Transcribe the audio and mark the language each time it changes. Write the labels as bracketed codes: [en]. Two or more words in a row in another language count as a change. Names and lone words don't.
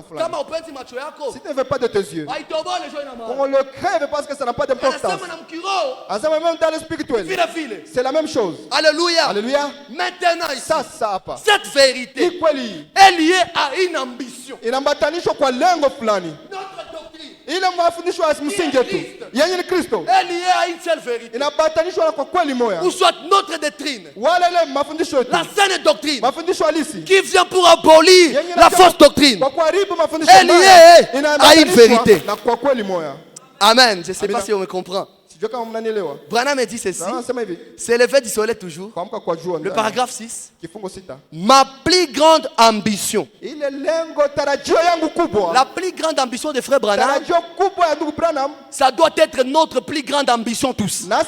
[fr] Si tu ne veux pas de tes yeux, on le crève parce que ça n'a pas d'importance. Même dans le spirituel, c'est la même chose. Alléluia. Alléluia. Maintenant, cette vérité est liée à une ambition. Notre doctrine [sw] ile mafundisho ya msingi tu yenye ni Kristo inabatanishwa kwa kweli moja, [fr] ou soit notre doctrine, [sw] wala ile mafundisho yetu [fr] la saine doctrine, [sw] mafundisho halisi [fr] qui vient pour abolir la fausse doctrine, [sw] kwa kuharibu mafundisho [fr] est liée à une vérité. [sw] Na kwa kweli moja. [fr] Amen. Je ne sais pas si on me comprend. Branham dit ceci. C'est le lever du soleil toujours. Le paragraphe 6. Ma plus grande ambition. La plus grande ambition de frère Branham, ça doit être notre plus grande ambition tous.